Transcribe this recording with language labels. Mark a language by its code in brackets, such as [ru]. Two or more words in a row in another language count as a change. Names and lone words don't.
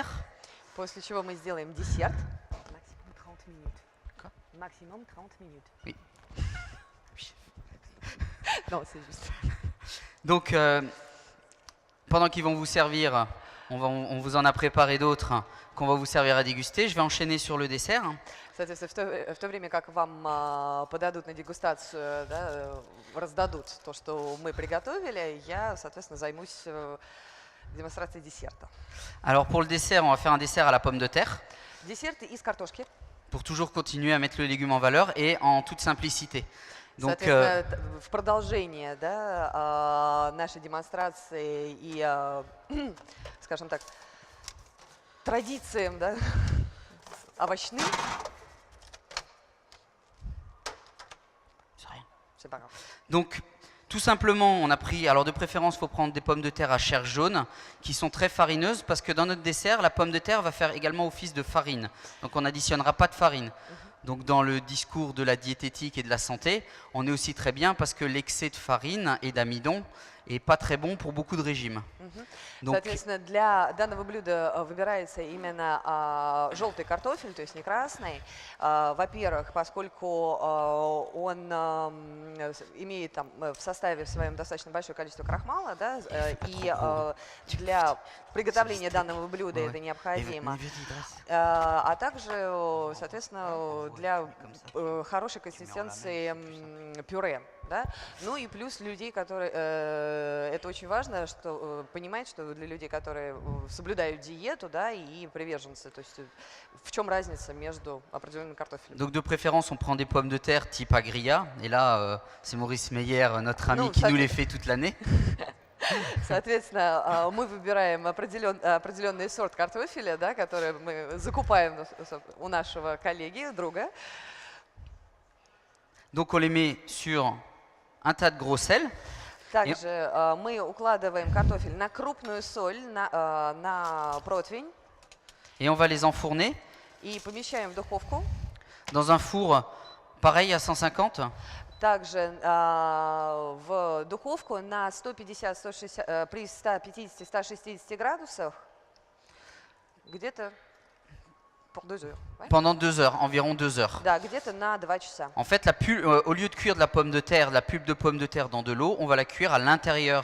[ru] После чего мы сделаем десерт. Максимум 30 минут. Максимум 30 минут. [fr] Oui. Non, c'est juste. Donc, pendant qu'ils vont vous servir, on vous en a préparé d'autres qu'on va vous servir à déguster. Je vais enchaîner sur le dessert. [ru] Соответственно, в то время как вам подадут на дегустацию, да, раздадут то, что мы приготовили, я, соответственно, займусь [fr] démonstration dessert. Alors pour le dessert, on va faire un dessert à la pomme de terre. [ru] Десерты из картошки. [fr] Pour toujours continuer à mettre le légume en valeur et en toute simplicité. Donc, [ru] Соответственно, в продолжение, да, нашей демонстрации и, скажем так, традициям, да, овощным. [fr] C'est pas grave. donc, tout simplement, on a pris, alors de préférence, il faut prendre des pommes de terre à chair jaune, qui sont très farineuses, parce que dans notre dessert, la pomme de terre va faire également office de farine. Donc on n'additionnera pas de farine. Donc dans le discours de la diététique et de la santé, on est aussi très bien parce que l'excès de farine et d'amidon est pas très bon pour beaucoup de régimes. Donc, [ru] Соответственно, для данного блюда выбирается именно желтый картофель, то есть не красный. Во-первых, поскольку он имеет там в составе в своем достаточно большое количество крахмала, да, и для приготовления данного блюда это необходимо. А также, соответственно, для хорошей консистенции пюре. Да? Ну и плюс людей, которые, это очень важно, что понимать, что для людей, которые соблюдают диету, да, и приверженцы, то есть в чем разница между определенным картофелем. [fr] Donc de préférence, on prend des pommes de terre type agria, et là, c'est Maurice Meyer, notre ami, qui nous les fait toute l'année. [ru] Соответственно, мы выбираем определенный сорт картофеля, да, который мы закупаем у нашего коллеги, друга. [fr] Donc on les met sur un tas de gros sel. [ru] Также мы укладываем картофель на крупную соль, на противень. [fr] Et on va les enfourner [ru] И помещаем в духовку. [fr] dans un four pareil à 150. [ru] Также в духовку на 150-160, при 150-160 градусах где-то [fr] pendant 2 heures, environ 2 heures. [ru] Да, где-то на 2 часа. [fr] En fait, au lieu de cuire de la pomme de terre, la pulpe de pomme de terre dans de l'eau, on va la cuire à l'intérieur.